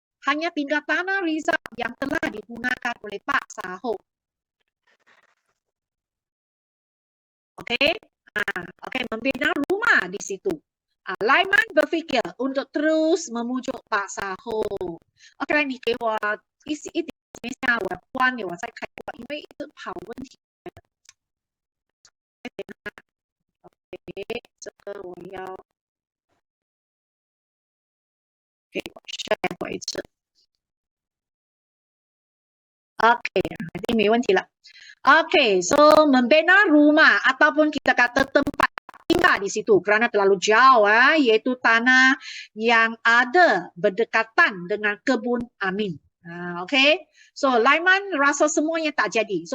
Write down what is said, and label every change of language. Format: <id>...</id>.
<ms>Hanya tinggal tanah Rizal yang telah digunakan oleh Pak Sahok. Okey, membina rumah di situ. Laiman berfikir untuk terus memujuk Pak Sahok.</ms> <zh>OK， 你给我一点一下，我关了我再开，因为一直跑问题。 OK， 这个我要给我 share 过一次。 OK， nanti 没问题了。</zh> <ms>OK， so membina rumah ataupun kita kata tempat tinggal di situ kerana terlalu jauh, iaitu tanah yang ada berdekatan dengan kebun Amin. Okay, so Laiman rasa semuanya tak jadi.</ms>